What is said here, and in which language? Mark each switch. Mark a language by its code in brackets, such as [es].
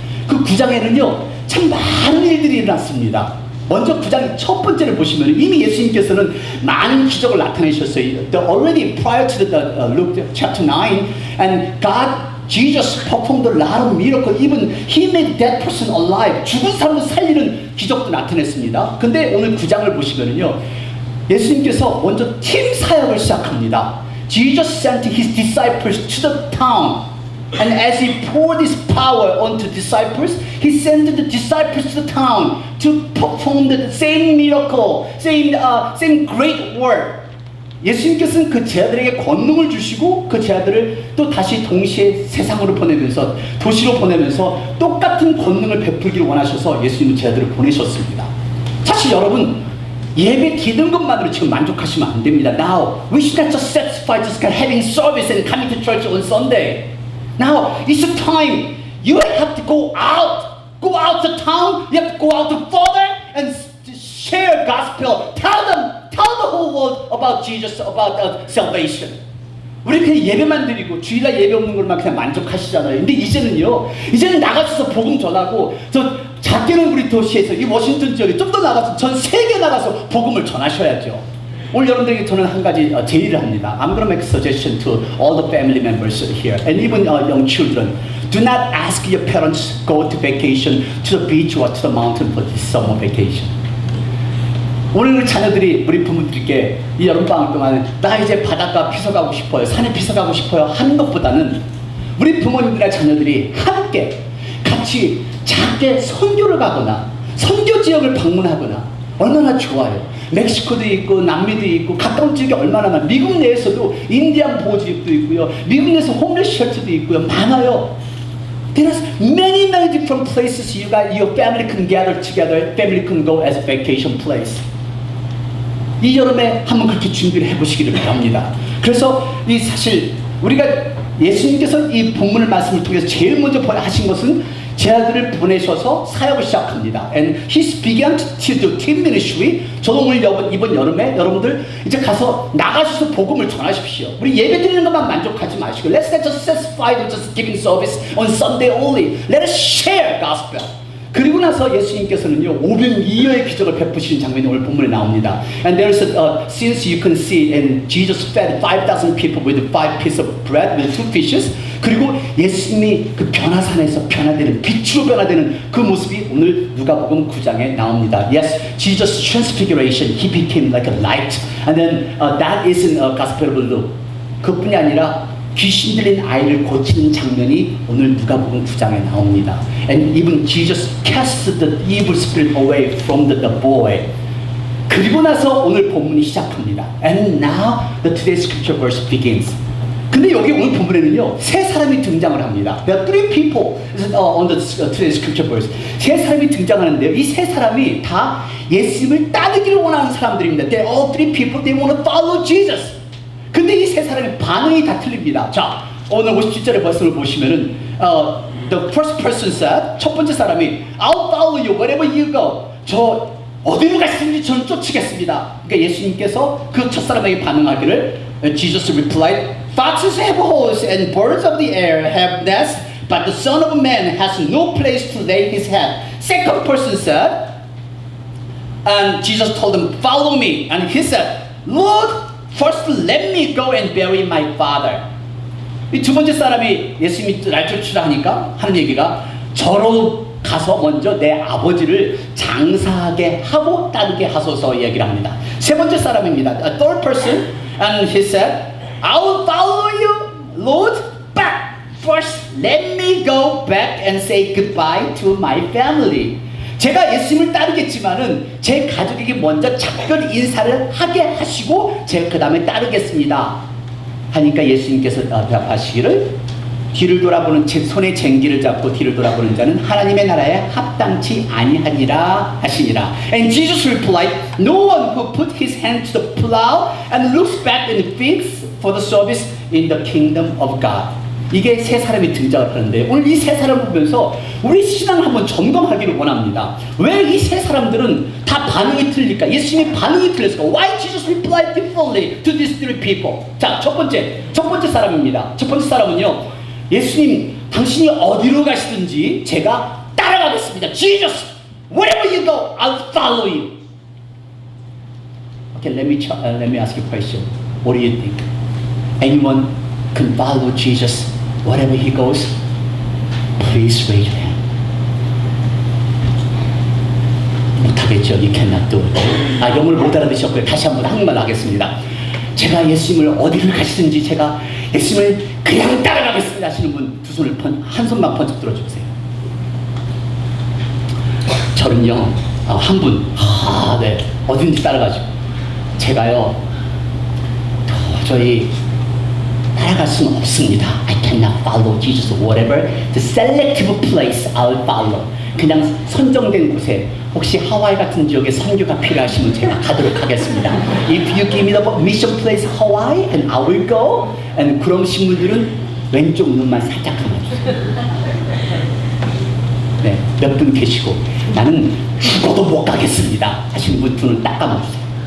[ko] 그 9장에는요, 참 많은 일들이 일어났습니다. 먼저 9장 첫 번째를 보시면 이미 예수님께서는 많은 기적을 나타내셨어요. [en] Already prior to the Luke chapter 9, and Jesus performed a lot of miracles. Even He made that person alive. [ko] 죽은 사람을 살리는 기적도 나타냈습니다. 근데 오늘 9장을 보시면요, 예수님께서 먼저 팀 사역을 시작합니다. [en] Jesus sent His disciples to the town. And as he poured his power onto disciples, he sent the disciples to the town to perform the same miracle, same great work. [ko] 예수님께서는 그 제자들에게 권능을 주시고 그 제자들을 또 다시 동시에 세상으로 보내면서 도시로 보내면서 똑같은 권능을 베풀기를 원하셔서 예수님은 제자들을 보내셨습니다. 사실 여러분 예배 드리는 것만으로 지금 만족하시면 안 됩니다. [en] Now we should not just satisfy just having service and coming to church on Sunday. Now it's the time you have to go out to town. You have to go out to further and share gospel. Tell the whole world about Jesus, about salvation. [ko] 우리 그냥 예배만 드리고 주일날 예배 없는 것만 그냥 만족하시잖아요. 근데 이제는 나가셔서 복음 전하고 작게는 우리 도시에서 이 워싱턴 지역에 좀 더 나가서 전 세계 나가서 복음을 전하셔야죠. 오늘 여러분들에게 저는 한 가지 제의를 합니다. [en] I'm going to make a suggestion to all the family members here and even young children. Do not ask your parents go to vacation to the beach or to the mountain for this summer vacation. [ko] 오늘 우리 자녀들이 우리 부모들께 이 여름방학 동안 나 이제 바닷가 피서가고 싶어요, 산에 피서가고 싶어요 하는 것보다는 우리 부모님들과 자녀들이 함께 같이 작게 선교를 가거나 선교 지역을 방문하거나 얼마나 좋아요. 멕시코도 있고 남미도 있고 가까운 지역에 얼마나 많아요. 미국 내에서도 인디안 보호지역도 있고요. 미국 내에서 홈리스 쉘터도 있고요. 많아요. [en] There's many different places your family can gather together. Family can go as a vacation place. [ko] 이 여름에 한번 그렇게 준비를 해보시기를 바랍니다. 그래서 이 사실 우리가 예수님께서 이 본문을 말씀을 통해서 제일 먼저 하신 것은 제자들을 보내셔서 사역을 시작합니다. [en] And he began to do team ministry. [ko] 저도 오늘 이번 여름에 여러분들 이제 가서 나가셔서 복음을 전하십시오. 우리 예배 드리는 것만 만족하지 마시고 [en] Let's not just satisfy with just giving service on Sunday only. Let us share gospel. [ko] 그리고 나서 예수님께서는요 500미어의 기적을 베푸시는 장면이 오늘 본문에 나옵니다. [en] And there's since you can see and Jesus fed 5,000 people with 5 pieces of bread with 2 fishes. [ko] 그리고 예수님이 그 변화산에서 변화되는 빛으로 변화되는 그 모습이 오늘 누가복음 9장에 나옵니다. [en] Yes, Jesus transfiguration, he became like a light, and then that is in Gospel of Luke. [ko] 그뿐이 아니라 귀신 들린 아이를 고치는 장면이 오늘 누가복음 9장에 나옵니다. [en] And even Jesus cast the evil spirit away from the boy. [ko] 그리고 나서 오늘 본문이 시작합니다. [en] And now the today's scripture verse begins. [ko] 근데 여기 오늘 본문에는요 세 사람이 등장을 합니다. [en] There are 3 people on the today's scripture verse. [ko] 세 사람이 등장하는데요. 이 세 사람이 다 예수님을 따르기를 원하는 사람들입니다. [en] They are all 3 people. They want to follow Jesus. [ko] 근데 이 세 사람의 반응이 다 틀립니다. 자, 오늘 57절의 말씀을 보시면은 [en] the first person said, [ko] 첫 번째 사람이 [en] I'll follow you wherever you go. [ko] 저 어디로 가시든지 저는 쫓으겠습니다. 그러니까 예수님께서 그 첫 사람에게 반응하기를 [en] Jesus replied, Foxes have holes and birds of the air have nests, but the Son of Man has no place to lay his head. Second person said, and Jesus told him, follow me. And he said, Lord, first let me go and bury my father. [ko] 이 두 번째 사람이 예수님이 날 쫓으라 하니까 하는 얘기가 저로 가서 먼저 내 아버지를 장사하게 하고 따르게 하소서 얘기를 합니다. 세 번째 사람입니다. [en] A third person, and he said, I will follow you, Lord, but first let me go back and say goodbye to my family. [ko] 제가 예수님을 따르겠지만은 제 가족에게 먼저 작별 인사를 하게 하시고 제가 그 다음에 따르겠습니다. 하니까 예수님께서 대답하시기를 뒤를 돌아보는 손에 쟁기를 잡고 뒤를 돌아보는 자는 하나님의 나라에 합당치 아니하니라 하시니라. [en] And Jesus replied, No one who put his hand to the plow and looks back and feeds for the service in the kingdom of God. [ko] 이게 세 사람이 등장을 하는데 오늘 이 세 사람을 보면서 우리 신앙을 한번 점검하기를 원합니다. 왜 이 세 사람들은 다 반응이 틀릴까? 예수님의 반응이 틀렸을까? [en] Why Jesus replied differently to these 3 people? [ko] 자, 첫 번째 사람입니다. 첫 번째 사람은요. 예수님, 당신이 어디로 가시든지 제가 따라가겠습니다. [en] Jesus, wherever you go, I'll follow you. Okay, let me ask you a question. What do you think? Anyone can follow Jesus wherever he goes? Please raise your hand. [ko] 못하겠죠. [en] You cannot do it. [ko] 영어를 못 알아듣으셨고요. 다시 한번 한국말 하겠습니다. 제가 예수님을 어디를 가시든지 제가 예수님을 그냥 따라가겠습니다 하시는 분 두 손을 한 손만 번쩍 들어주세요. 저는요, 한 분, 네, 어딘지 따라가지고 제가요 도저히 따라갈 수는 없습니다. [en] I cannot follow Jesus whatever the selective place I'll follow. [ko] 그냥 선정된 곳에, 혹시 하와이 같은 지역에 선교가 필요하시면 제가 가도록 하겠습니다. [en] If you give me the mission place Hawaii and I will go. [ko] And 그러신 분들은 왼쪽 눈만 살짝 감아주세요. 네, 몇 분 계시고 나는 죽어도 못 가겠습니다 하시는 분 두 눈 딱 감아주세요.